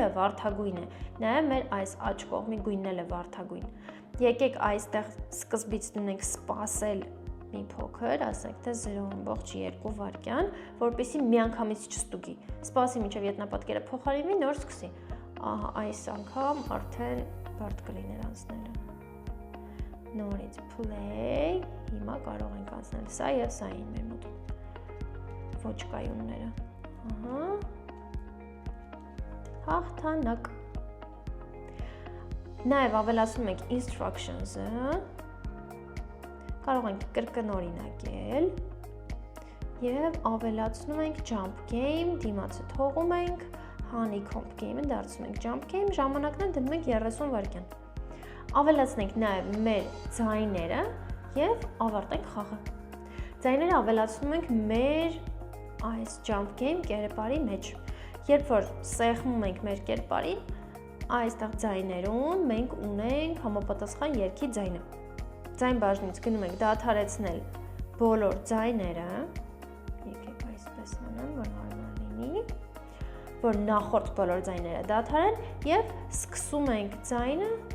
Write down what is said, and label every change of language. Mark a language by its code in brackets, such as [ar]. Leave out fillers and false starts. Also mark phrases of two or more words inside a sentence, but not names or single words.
[hy] վարդագույն է, նաև մեր այս աջ կողմի գույնն էլ է վարդագույն։ Եկեք այստեղ սկզբից դնենք սպասել մի փոքր, ասենք թե 0.2 վայրկյան, որպեսզի միանգամից չստուգի։ Սպասի մինչև ետնապատկերը փոխարինվի, նոր սկսի։ Ահա, այս անգամ արդեն բարդ կլիներ անցնելը։ Նորից play, հիմա կարող ենք անցնել սա և սա էին մեր մոտ ոչ կայունները։ Ահա։ Հաղթանակ։ Նաև ավելացնում ենք instructions-ը, կարող ենք կրկնօրինակել և ավելացնում ենք [en] jump game, [hy] դիմացը թողում ենք, [en] honeycomb game-ը դարձնում ենք jump game, [hy] ժամանակն էլ դնում ենք 30 վայրկյան։ Ավելացնենք նաև մեր ձայները և ավարտենք խաղը։ Ձայները ավելացնում ենք մեր այս [en] jump game [hy] կերպարի մեջ։ Երբ որ սեղմում ենք մեր կերպարին, այստեղ ձայներում մենք ունենք համապատասխան երգի ձայնը։ Ձայն բաժնից գնում ենք դադարեցնել բոլոր ձայները, եկեք այսպես անեմ, որ հարմար լինի, որ նախորդ բոլոր ձայները դադարեն և սկսում ենք ձայնը